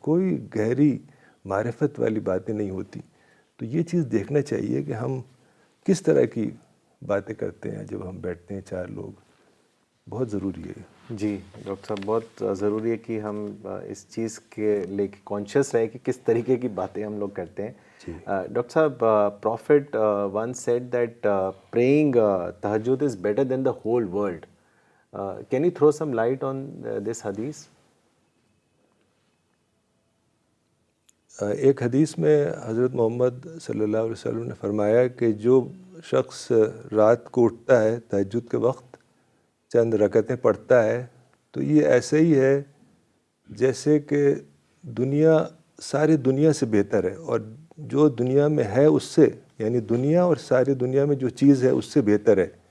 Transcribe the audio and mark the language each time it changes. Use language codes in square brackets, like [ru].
[ur] کوئی گہری معرفت والی باتیں نہیں ہوتی. تو یہ چیز دیکھنا چاہیے کہ ہم کس طرح کی باتیں کرتے ہیں جب ہم بیٹھتے ہیں چار لوگ. بہت ضروری ہے. جی ڈاکٹر صاحب, بہت ضروری ہے کہ ہم اس چیز کے لے کے کانشیس رہیں کہ کس طریقے کی باتیں ہم لوگ کرتے ہیں. ڈاکٹر صاحب, [en] Prophet once said that praying tahajjud is better than the whole world. Can you throw some light on this hadith? [ur] ایک حدیث میں حضرت محمد صلی اللہ علیہ وسلم نے فرمایا کہ جو شخص رات کو اٹھتا ہے تہجد کے وقت چند رکعتیں پڑھتا ہے تو یہ ایسے ہی ہے جیسے کہ دنیا ساری دنیا سے بہتر ہے, اور جو دنیا میں ہے اس سے, یعنی دنیا اور ساری دنیا میں جو چیز ہے اس سے بہتر ہے.